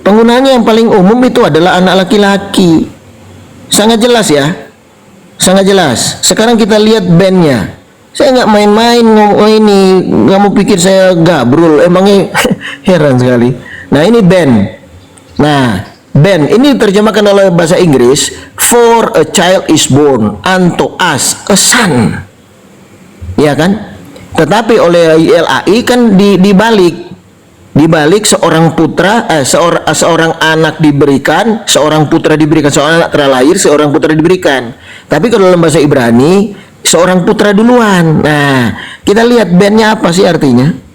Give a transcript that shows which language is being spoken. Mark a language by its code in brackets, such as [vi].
[id] Penggunaannya yang paling umum itu adalah anak laki-laki. Sangat jelas ya. Sangat jelas. Sekarang kita lihat bandnya. Saya nggak main-main ngomong ini. Nggak mau pikir saya gabrul. Emangnya heran sekali. Nah, ini band. Nah, band ini diterjemahkan oleh bahasa Inggris. [en] For a child is born unto us a son. [id] Ya kan? Tetapi oleh LAI kan dibalik. Dibalik seorang putra, seorang anak diberikan, seorang putra diberikan, seorang anak terlahir, seorang putra diberikan. Tapi kalau dalam bahasa Ibrani, seorang putra duluan. Nah, kita lihat bandnya apa sih artinya?